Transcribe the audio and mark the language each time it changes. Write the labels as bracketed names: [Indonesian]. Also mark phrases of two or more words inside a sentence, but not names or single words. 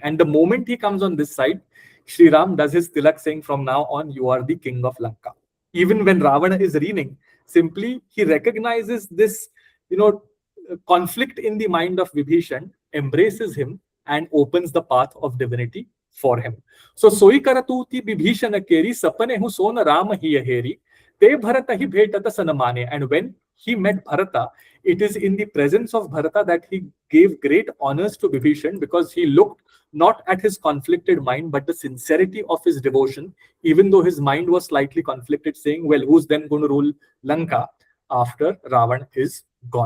[English] And the moment he comes on this side, Sri Ram does his tilak saying, from now on, you are the king of Lanka. Even when Ravana is reigning, Simply, he recognizes this, conflict in the mind of Vibhishan, embraces him, and opens the path of divinity for him. So, [Awadhi] सोइ करतूति बिभीषन केरी सपनेहुँ सो न राम हियँ हेरी ते भरतहि भेंटत सनमाने. [English] And when he met Bharata, it is in the presence of Bharata that he gave great honors to Vibhishan, because he looked not at his conflicted mind, but the sincerity of his devotion, even though his mind was slightly conflicted, saying, well, who's then going to rule Lanka after Ravan is gone?